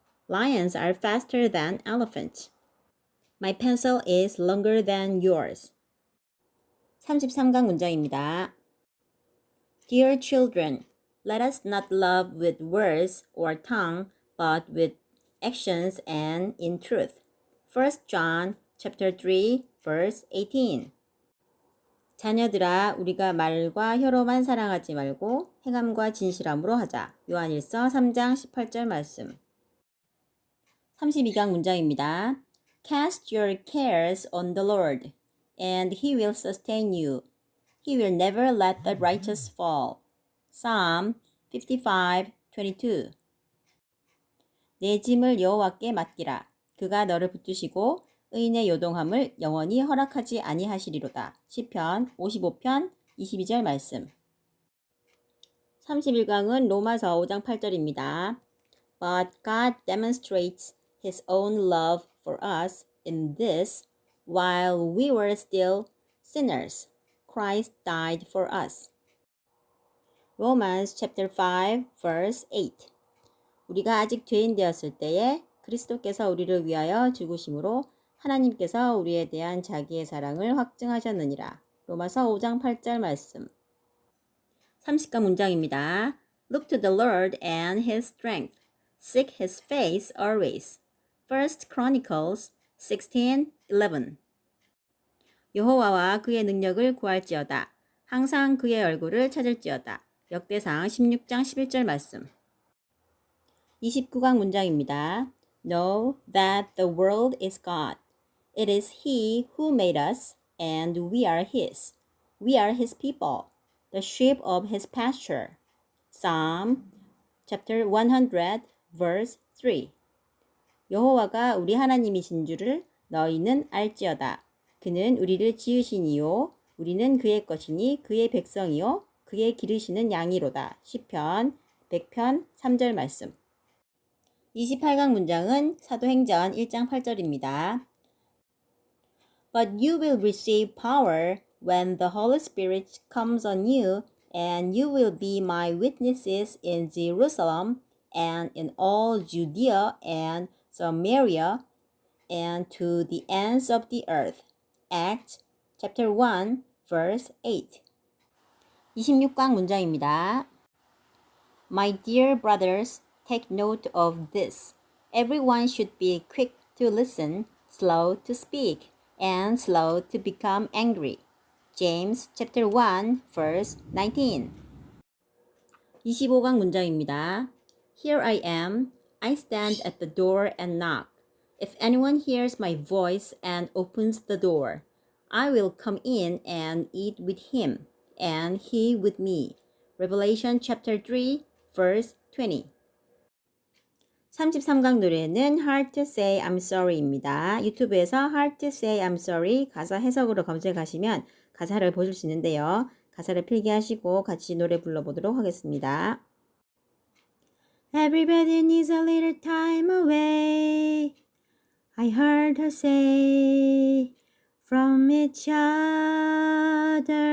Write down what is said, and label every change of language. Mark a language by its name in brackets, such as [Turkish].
[English] Lions are faster than elephants. My pencil is longer than yours. [Korean] 33강 문장입니다. [English] Dear children, let us not love with words or tongue, but with actions and in truth. 1 John chapter 3, verse 18. [Korean] 자녀들아, 우리가 말과 혀로만 사랑하지 말고 행함과 진실함으로 하자. 요한일서 3장 18절 말씀. 32강 문장입니다. [English] Cast your cares on the Lord, and He will sustain you. He will never let the righteous fall. Psalm 55:22. [Korean] 내 짐을 여호와께 맡기라. 그가 너를 붙드시고 의인의 요동함을 영원히 허락하지 아니하시리로다. 시편 55편 22절 말씀. 31강은 로마서 5장 8절입니다. [English] But God demonstrates His own love for us in this, while we were still sinners, Christ died for us. Romans chapter 5, verse 8. [Korean] 우리가 아직 죄인 되었을 때에 그리스도께서 우리를 위하여 죽으심으로 하나님께서 우리에 대한 자기의 사랑을 확증하셨느니라. 로마서 5장 8절 말씀. 30강 문장입니다. [English] Look to the Lord and His strength. Seek His face always. First Chronicles 16:11. [Korean] 여호와와 그의 능력을 구할지어다. 항상 그의 얼굴을 찾을지어다. 역대상 16장 11절 말씀. 29강 문장입니다. [English] Know that the world is God. It is He who made us, and we are His. We are His people, the sheep of His pasture. Psalm chapter 100, verse 3. [Korean] 여호와가 우리 하나님이신 줄을 너희는 알지어다. 그는 우리를 지으시니요. 우리는 그의 것이니 그의 백성이요. 그의 기르시는 양이로다. 시편 100편 3절 말씀. 28강 문장은 사도행전 1장 8절입니다. [English] But you will receive power when the Holy Spirit comes on you, and you will be my witnesses in Jerusalem and in all Judea and Samaria and to the ends of the earth. Acts chapter 1, verse 8. [Korean] 26강 문장입니다. [English] My dear brothers, take note of this. Everyone should be quick to listen, slow to speak, and slow to become angry. James chapter 1, verse 19. [Korean] 25강 문장입니다. [English] Here I am. I stand at the door and knock. If anyone hears my voice and opens the door, I will come in and eat with him, and he with me. Revelation chapter 3, verse 20. [Korean] 33강 노래는 [English] Hard to Say I'm Sorry입니다. [Korean] 유튜브에서 Hard to Say I'm Sorry 가사 해석으로 검색하시면 가사를 보실 수 있는데요. 가사를 필기하시고 같이 노래 불러보도록 하겠습니다. [English] Everybody needs a little time away. I heard her say from each other.